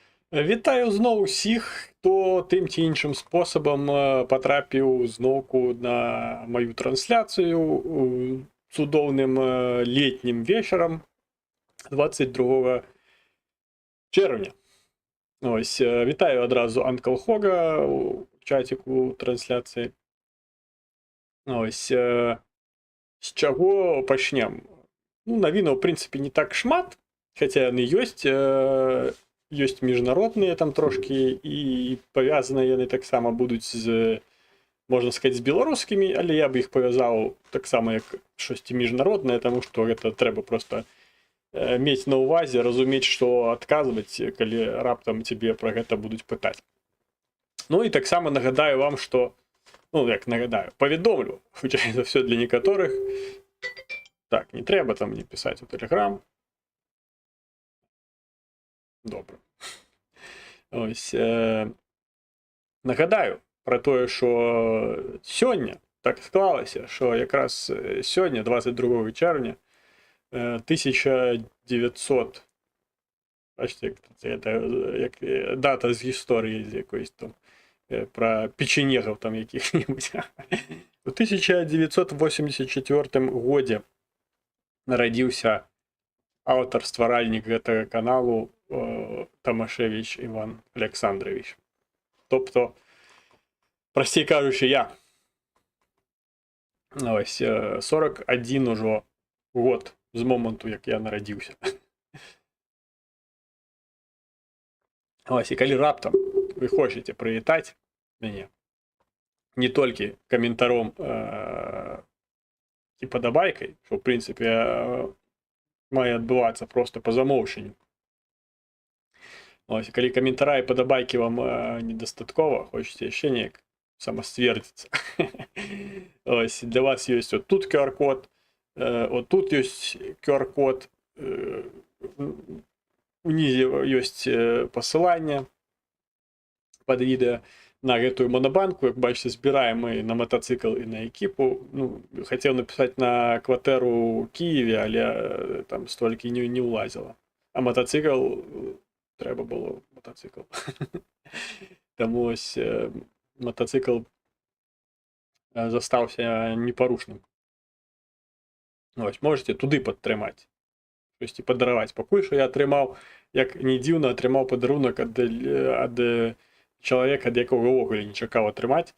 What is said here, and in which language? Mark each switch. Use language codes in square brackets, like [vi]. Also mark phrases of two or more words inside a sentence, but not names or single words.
[uk] Вітаю знову всіх, хто тим чи іншим способом потрапив знову на мою трансляцію цудовним літнім вечором 22 червня. Ось, вітаю одразу Анкл Хога у чатику трансляції. Ось, з чого почнемо? Ну, новин, в принципі, не так шмат, хоча вони є. [be] Ёсць міжнародныя там трошкі і павязаныя яны таксама будуць з, можна сказаць, з беларускімі, але я бы іх павязаў таксама як штосьці міжнароднае, таму што гэта трэба проста мець на ўвазе, разумець, што адказваць, калі раптам цябе пра гэта будуць пытаць. Ну і таксама нагадаю вам, што, ну як нагадаю, паведомлю, хутчэй за ўсё для некаторых. Так, не трэба там мне пісаць у Telegram. Добра. [uk] Ось, нагадаю про тое, що сьогодні так склалося, що якраз сьогодні, 22 червня, 1900, бачите, як дата з історії з якоїсь там, про печенегів там яких-небудь. [be] У 1984 году народився аўтар, стваральнік гэтага каналу Тамашевич Іван Александрович. [uk] Тобто, простей кажучи, я. Ось, 41 уже год з моменту, як я народився. Ось, і [be] калі раптам [uk] ви хочете привітати мене не тільки коментаром і подобайкой, що, в принципі, має відбуватися просто по замовченню. Ось, [be] калі каментара і падабайкі вам недастаткова, хочаце яшчэ неяк самасцвердзіцца. Ось, для вас ёсць вот тут QR-код, вот тут ёсць QR-код, унізе ёсць пасыланне пад відэа на гэтую монобанку. Як бачыце, збіраем мы на мотоцикл і на экіпу. Ну, хацеў напісаць на кватэру ў Киеве, але там столькі не ўлазіла. [uk] А мотоцикл... Треба було мотоцикл. Тому ось мотоцикл застався непорушним. Ось, можете туди підтримати. Щось подарувати. Поки що я отримав, як не дивно, отримав подарунок від чоловіка, від якого вогулі не чекав отримати.